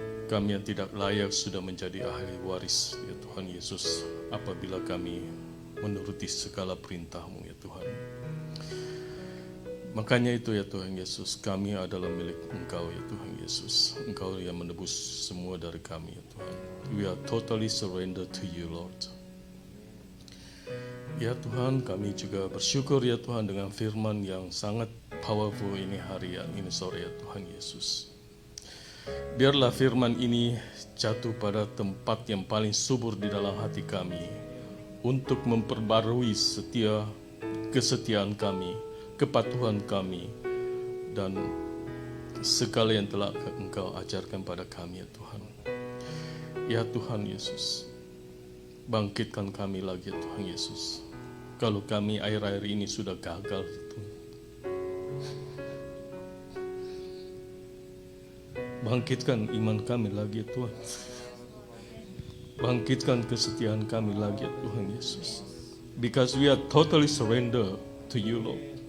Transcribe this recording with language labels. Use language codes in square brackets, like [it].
[id] Kami yang tidak layak sudah menjadi ahli waris ya Tuhan Yesus, apabila kami menuruti segala perintah-Mu ya Tuhan. Makanya itu ya Tuhan Yesus, kami adalah milik Engkau ya Tuhan Yesus. Engkau yang menebus semua dari kami ya Tuhan. [en] We are totally surrendered to you Lord. [id] Ya Tuhan, kami juga bersyukur ya Tuhan dengan firman yang sangat powerful ini hari ini sore ya Tuhan Yesus. Biarlah firman ini jatuh pada tempat yang paling subur di dalam hati kami, untuk memperbarui kesetiaan kami, kepatuhan kami, dan segala yang telah Engkau ajarkan pada kami ya Tuhan. Ya Tuhan Yesus, bangkitkan kami lagi ya Tuhan Yesus. Kalau kami akhir-akhir ini sudah gagal Tuhan, bangkitkan iman kami lagi ya Tuhan. Bangkitkan kesetiaan kami lagi ya Tuhan Yesus. [en] Because we are totally surrender to you Lord.